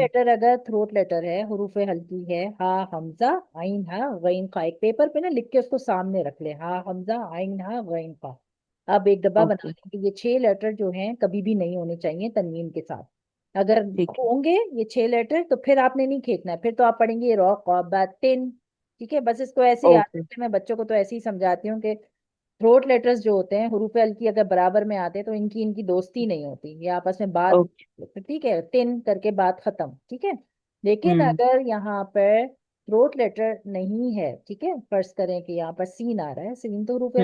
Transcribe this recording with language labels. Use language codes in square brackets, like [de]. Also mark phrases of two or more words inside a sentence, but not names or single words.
[ur] لیٹر اگر [en] throat letter [ur] ہے، حروف ہلکی ہے، ہا حمزہ عین ہا غین قا، ایک پیپر پہ نا لکھ کے اس کو سامنے رکھ لے، ہا حمزہ عین ہا غین قا، اب ایک ڈبہ بنا اوکے، لیں کہ یہ 6 لیٹر جو ہیں کبھی بھی نہیں ہونے چاہیے تنوین کے ساتھ، اگر ٹھیک ہے، ہوں گے یہ 6 لیٹر تو پھر آپ نے نہیں کھینچنا ہے، پھر تو آپ پڑھیں گے رو قا با تن، ٹھیک ہے؟ بس اس کو ایسے یاد اوکے، رکھیں، میں بچوں کو تو ایسے ہی سمجھاتی ہوں کہ [en] throat letters [ur] جو ہوتے ہیں حروف ہلکی اگر برابر میں آتے ہیں تو ان کی دوستی نہیں ہوتی، یہ آپس میں بات، اوکے، ٹھیک ہے؟ تن کر کے بات ختم، ٹھیک ہے؟ لیکن ہوں اگر یہاں پر [en] throat letter [ur] نہیں ہے، ٹھیک ہے، فرض کریں کہ یہاں پر سین آ رہا ہے، سین تو حروف